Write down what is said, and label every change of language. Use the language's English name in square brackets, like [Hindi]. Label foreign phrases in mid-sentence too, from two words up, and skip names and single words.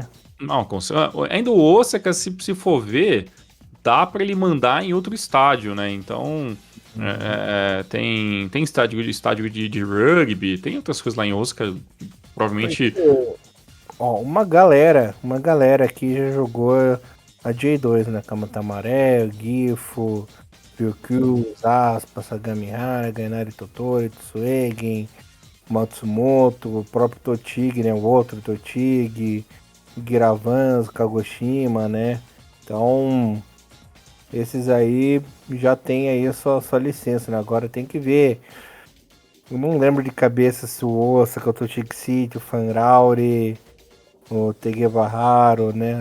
[Portuguese] Não, ainda o Osaka, se for ver, dá para ele mandar em outro estádio, né? Então, tem estádio de rugby, tem outras coisas lá em Osaka, provavelmente. Ó, uma galera aqui já jogou a J2, né? Kamatamaré, Gifo, Ryukyu, Aspa, Sagamihara, Gainari Totori, Tsuegen, Matsumoto, o próprio Totig, né? O outro Totig, Giravans, Kagoshima, né? Então, esses aí já tem aí a sua licença, né? Agora tem que ver. Eu não lembro de cabeça se o Osaka, o Totig City, o Fanrauri, o Tegebaharu, né?